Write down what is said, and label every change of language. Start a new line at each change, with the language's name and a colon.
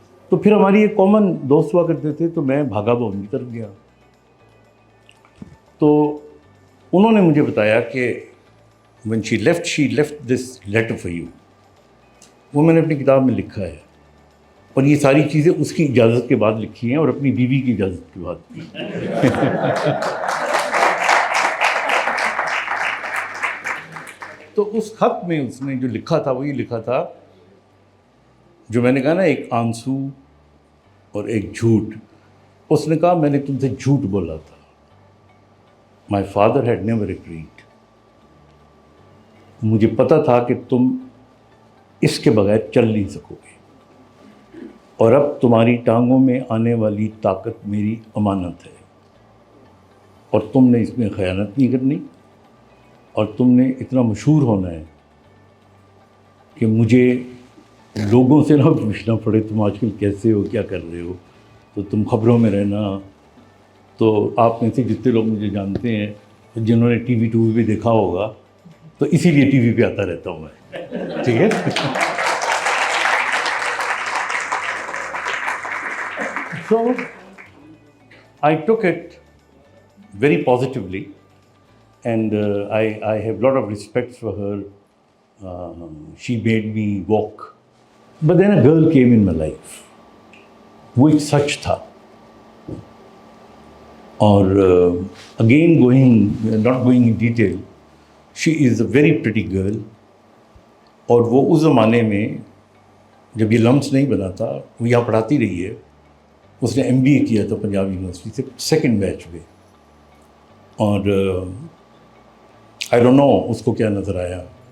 Urdu: تو پھر ہماری ایک کامن دوست ہوا کرتے تھے, تو میں بھاگا وہ ان کی طرف گیا. تو انہوں نے مجھے بتایا کہ
English: when she left this letter for you.
Urdu: وہ میں نے اپنی کتاب میں لکھا ہے, اور یہ ساری چیزیں اس کی اجازت کے بعد لکھی ہیں اور اپنی بیوی کی اجازت کے بعد. تو اس خط میں اس نے جو لکھا تھا وہ یہ لکھا تھا, جو میں نے کہا نا ایک آنسو اور ایک جھوٹ. اس نے کہا میں نے تم سے جھوٹ بولا تھا.
English: My father had never agreed.
Urdu: مجھے پتا تھا کہ تم اس کے بغیر چل نہیں سکو گے, اور اب تمہاری ٹانگوں میں آنے والی طاقت میری امانت ہے, اور تم نے اس میں خیانت نہیں کرنی, اور تم نے اتنا مشہور ہونا ہے کہ مجھے لوگوں سے نہ پوچھنا پڑے تم آج کل کیسے ہو, کیا کر رہے ہو, تو تم خبروں میں رہنا. تو آپ میں سے جتنے لوگ مجھے جانتے ہیں, جنہوں نے ٹی وی بھی دیکھا ہوگا, تو اسی لیے ٹی وی پہ آتا رہتا ہوں میں, ٹھیک ہے.
English: So I took it very positively, and I have a lot of respect for her. She made me walk. But then a girl came in my life,
Urdu: وہ ایک سچ تھا.
English: اور again not going in detail, she is a very pretty girl.
Urdu: اور وہ اس زمانے میں جب یہ لمس نہیں بنا تھا, وہ یہاں پڑھاتی رہی ہے. اس نے MBA کیا تھا پنجاب یونیورسٹی سے, سیکنڈ بیچ میں. اور
English: I don't know
Urdu: اس کو کیا نظر آیا.